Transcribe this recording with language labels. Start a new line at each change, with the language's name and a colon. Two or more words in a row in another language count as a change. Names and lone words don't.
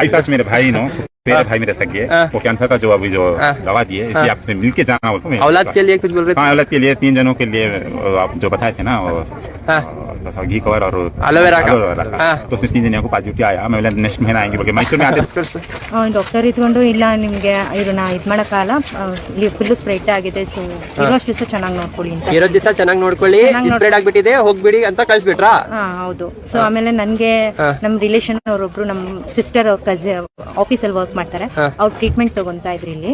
Hindi: ऐसा मेरे भाई नो, मेरे भाई मेरे सगे, वो कैंसर का जो अभी जो दवा दिए, इसी आपसे मिलके जाना बोलते हैं। औलाद के लिए कुछ बोल रहे थे? हाँ औलाद के लिए 3 जनों के लिए आप जो बताए थे ना, वो घी कवर और एलोवेरा का, तो उसमें 3 जनों को पॉजिटिव आया। मैं नेक्स्ट महीना आएंगे बोल मैसूर में आते
Kannada: ಡಾಕ್ಟರ್ ಇದ್ಕೊಂಡು ಇಲ್ಲ ನಿಮಗೆ ಇದನ್ನ ಇದು ಮಾಡೋಕ್ಕಲ್ಲ,
English: full spread
Kannada: ಆಗಿದೆ, ಸೊ ಇರೋಷ್ಟು ದಿವಸ ಚೆನ್ನಾಗಿ ನೋಡ್ಕೊಳ್ಳಿ ಅಂತ. ಇರೋ ದಿವಸ ಚೆನ್ನಾಗಿ ನೋಡ್ಕೊಳ್ಳಿ, ಸ್ಪ್ರೆಡ್ ಆಗ್ಬಿಟ್ಟಿದೆ ಹೋಗ್ಬಿಡಿ ಅಂತ ಕಳಿಸ್ಬಿಟ್ರಾ? ಹಾ ಹೌದು. ಸೊ ಆಮೇಲೆ ನನ್ಗೆ ನಮ್ ರಿಲೇಷನ್ ಅವರೊಬ್ರು, ನಮ್ ಸಿಸ್ಟರ್ ಅವ್ರ ಕಸಿನ್ ಆಫೀಸಲ್ಲಿ ವರ್ಕ್ ಮಾಡ್ತಾರೆ, ಅವ್ರು ಟ್ರೀಟ್ಮೆಂಟ್ ತಗೊಂತಾ ಇದ್ರು ಇಲ್ಲಿ.